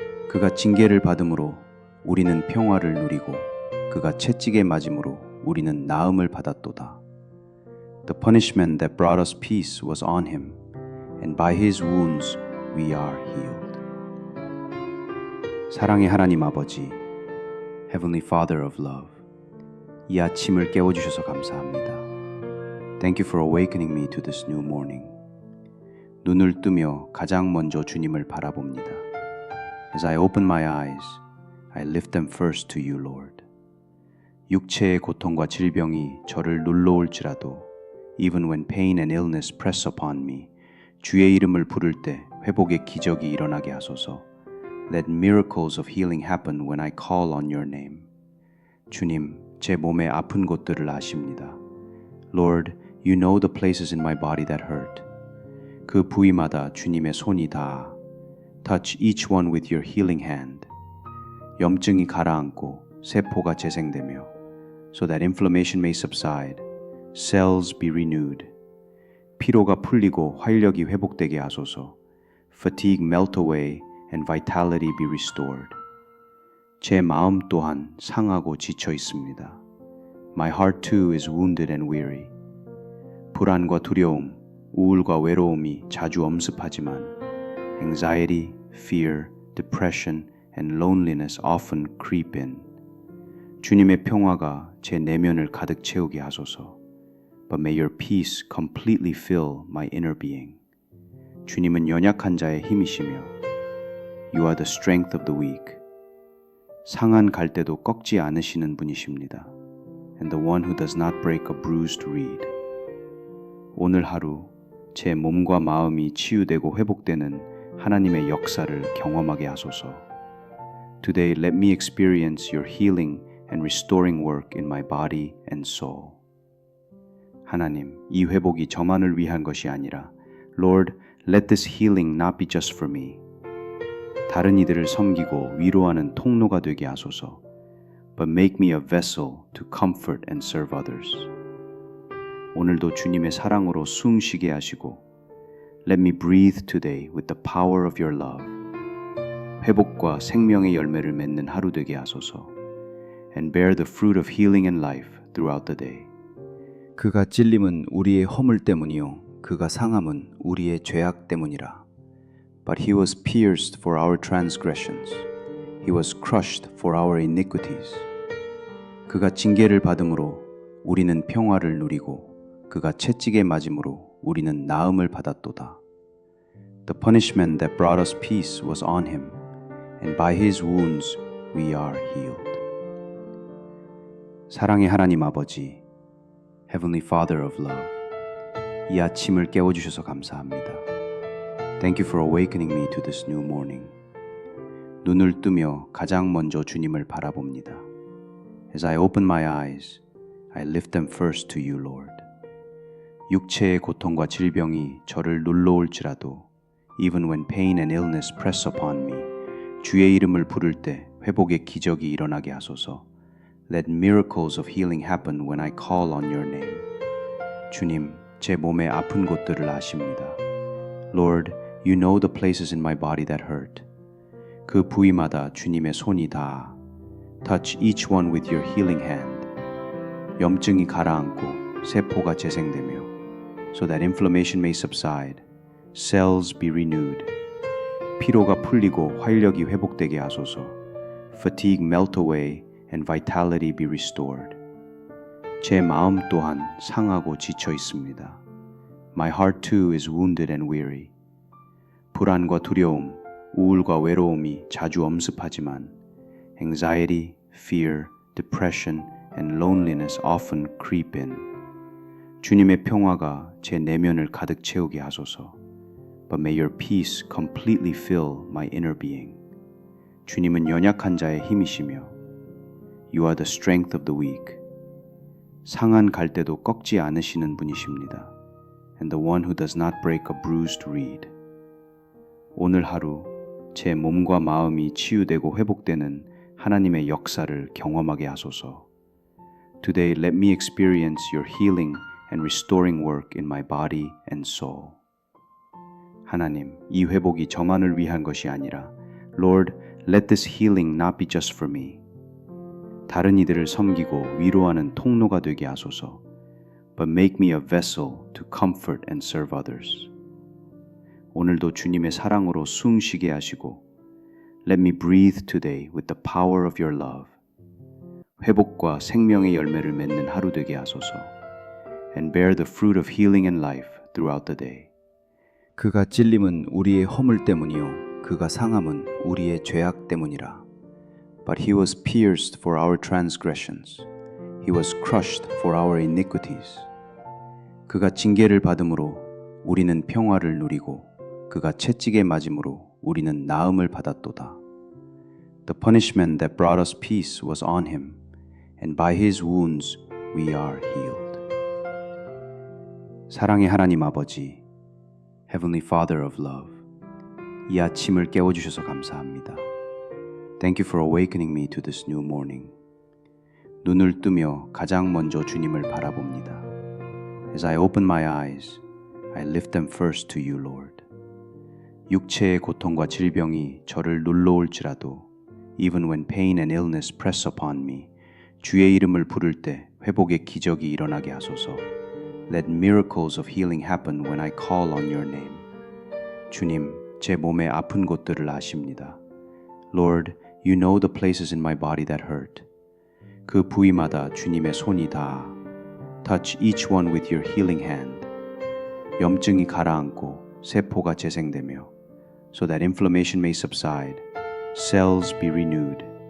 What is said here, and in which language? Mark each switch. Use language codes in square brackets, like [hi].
[ko] 그가 징계를 받음으로 우리는 평화를 누리고 그가 채찍에 맞음으로 우리는 나음을 받았도다. [en] The punishment that brought us peace was on him, and by his wounds we are healed. [ko] 사랑의 하나님 아버지, [en] Heavenly Father of love, [ko] 이 아침을 깨워주셔서 감사합니다. [en] Thank you for awakening me to this new morning. [ko] 눈을 뜨며 가장 먼저 주님을 바라봅니다. [en] As I open my eyes, I lift them first to you, Lord. [ko] 육체의 고통과 질병이 저를 눌러올지라도 [en] even when pain and illness press upon me, [ko] 주의 이름을 부를 때 회복의 기적이 일어나게 하소서. [en] Let miracles of healing happen when I call on your name. [ko] 주님, 제 몸의 아픈 곳들을 아십니다. [en] Lord, you know the places in my body that hurt. [ko] 그 부위마다 주님의 손이 닿아. [en] Touch each one with your healing hand. [ko] 염증이 가라앉고 세포가 재생되며 [en] so that inflammation may subside, cells be renewed. [ko] 피로가 풀리고 활력이 회복되게 하소서. [en] Fatigue melt away and vitality be restored. [ko] 제 마음 또한 상하고 지쳐 있습니다. [en] My heart too is wounded and weary. [ko] 불안과 두려움, 우울과 외로움이 자주 엄습하지만 [en] anxiety, fear, depression, and loneliness often creep in. [ko] 주님의 평화가 제 내면을 가득 채우게 하소서. [en] But may your peace completely fill my inner being. [ko] 주님은 연약한 자의 힘이시며 [en] You are the strength of the weak. [ko] 상한 갈대도 꺾지 않으시는 분이십니다. [en] And the one who does not break a bruised reed. [ko] 오늘 하루 제 몸과 마음이 치유되고 회복되는 하나님의 역사를 경험하게 하소서. [en] Today let me experience your healing and restoring work in my body and soul. [ko] 하나님, 이 회복이 저만을 위한 것이 아니라 [en] Lord, let this healing not be just for me. [ko] 다른 이들을 섬기고 위로하는 통로가 되게 하소서. [en] But make me a vessel to comfort and serve others. [ko] 오늘도 주님의 사랑으로 숨 쉬게 하시고 [en] Let me breathe today with the power of your love. [ko] 회복과 생명의 열매를 맺는 하루 되게 하소서. [en] And bear the fruit of healing and life throughout the day. [ko] 그가 찔림은 우리의 허물 때문이요 그가 상함은 우리의 죄악 때문이라. [en] But he was pierced for our transgressions. He was crushed for our iniquities. [ko] 그가 징계를 받음으로 우리는 평화를 누리고 그가 채찍에 맞음으로 우리는 나음을 받았도다. [en] The punishment that brought us peace was on him, and by his wounds we are healed. [ko] 사랑의 하나님 아버지, [en] Heavenly Father of love, [ko] 이 아침을 깨워주셔서 감사합니다. [en] Thank you for awakening me to this new morning. [ko] 눈을 뜨며 가장 먼저 주님을 바라봅니다. [en] As I open my eyes, I lift them first to you, Lord. [ko] 육체의 고통과 질병이 저를 눌러올지라도 [en] even when pain and illness press upon me, [ko] 주의 이름을 부를 때 회복의 기적이 일어나게 하소서. [en] Let miracles of healing happen when I call on your name. [ko] 주님, 제 몸의 아픈 곳들을 아십니다. [en] Lord, you know the places in my body that hurt. [ko] 그 부위마다 주님의 손이 닿아. [en] Touch each one with your healing hand. [ko] 염증이 가라앉고 세포가 재생되며 [en] so that inflammation may subside, cells be renewed. [ko] 피로가 풀리고 활력이 회복되게 하소서. [en] Fatigue melt away and vitality be restored. [ko] 제 마음 또한 상하고 지쳐 있습니다. [en] My heart too is wounded and weary. [ko] 불안과 두려움, 우울과 외로움이 자주 엄습하지만 [en] anxiety, fear, depression, and loneliness often creep in. [ko] 주님의 평화가 제 내면을 가득 채우게 하소서. [en] But may your peace completely fill my inner being. [ko] 주님은 연약한 자의 힘이시며 [en] You are the strength of the weak. [ko] 상한 갈대도 꺾지 않으시는 분이십니다. [en] and the one who does not break a bruised reed. [ko] 오늘 하루 제 몸과 마음이 치유되고 회복되는 하나님의 역사를 경험하게 하소서. [en] Today let me experience your healing and restoring work in my body and soul. [ko] 하나님, 이 회복이 저만을 위한 것이 아니라 [en] Lord, let this healing not be just for me. [ko] 다른 이들을 섬기고 위로하는 통로가 되게 하소서. [en] But make me a vessel to comfort and serve others. [ko] 오늘도 주님의 사랑으로 숨 쉬게 하시고 [en] Let me breathe today with the power of your love. [ko] 회복과 생명의 열매를 맺는 하루 되게 하소서. [en] And bear the fruit of healing and life throughout the day. [ko] 그가 찔림은 우리의 허물 때문이요 그가 상함은 우리의 죄악 때문이라. [en] But he was pierced for our transgressions. He was crushed for our iniquities. [ko] 그가 징계를 받음으로 우리는 평화를 누리고 그가 채찍에 맞음으로 우리는 나음을 받았도다. [en] The punishment that brought us peace was on him, and by his wounds we are healed. [ko] 사랑의 하나님 아버지, [en] Heavenly Father of love, [ko] 이 아침을 깨워주셔서 감사합니다. [en] Thank you for awakening me to this new morning. [ko] 눈을 뜨며 가장 먼저 주님을 바라봅니다. [en] As I open my eyes, I lift them first to you, Lord. [ko] 육체의 고통과 질병이 저를 눌러올지라도 [en] even when pain and illness press upon me, [ko] 주의 이름을 부를 때 회복의 기적이 일어나게 하소서. [en] Let miracles of healing happen when I call on your name. [ko] 주님, 제 몸의 아픈 곳들을 아십니다. [en] Lord, you know the places in my body that hurt. [ko] 그 부위마다 주님의 손이 닿아. [en] Touch each one with your healing hand. [ko] 염증이 가라앉고 세포가 재생되며 [en] so that inflammation may subside, cells be renewed.